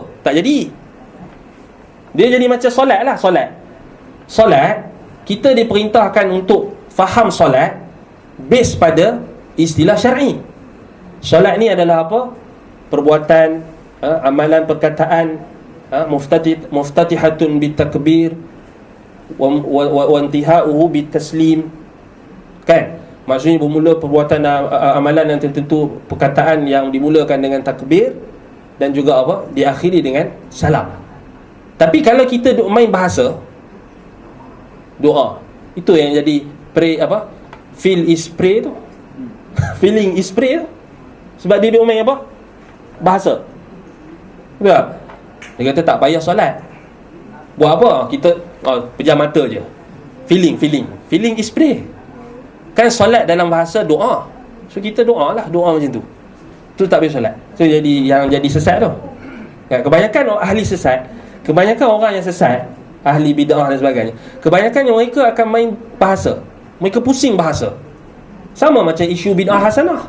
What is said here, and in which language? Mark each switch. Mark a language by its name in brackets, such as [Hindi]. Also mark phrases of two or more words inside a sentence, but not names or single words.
[Malay] Tak jadi. Dia jadi macam solat lah. Solat, kita diperintahkan untuk faham solat base pada istilah syar'i. Solat ni adalah apa? Perbuatan, amalan, perkataan, [Arabic] مفتتحة بالتكبير وانتهاؤه بالتسليم. [Malay] Kan? Maksudnya bermula perbuatan amalan yang tertentu, perkataan yang dimulakan dengan takbir, dan juga apa? Diakhiri dengan salam. Tapi kalau kita duk main bahasa, doa, itu yang jadi pray apa? [English] Feel is pray tu. Feeling is pray tu. [Malay] Sebab dia duk main apa? Bahasa. Betul? Dia kata tak payah solat. Buat apa? Kita pejam mata je. [English] Feeling is pray. [Malay] Kan solat dalam bahasa doa. So kita doa lah, doa macam tu. Tu tak boleh solat. So jadi yang jadi sesat tu. Kan, kebanyakan ahli sesat, kebanyakan orang yang sesat, ahli bid'ah dan sebagainya, kebanyakan mereka akan main bahasa. Mereka pusing bahasa. Sama macam isu bid'ah hasanah.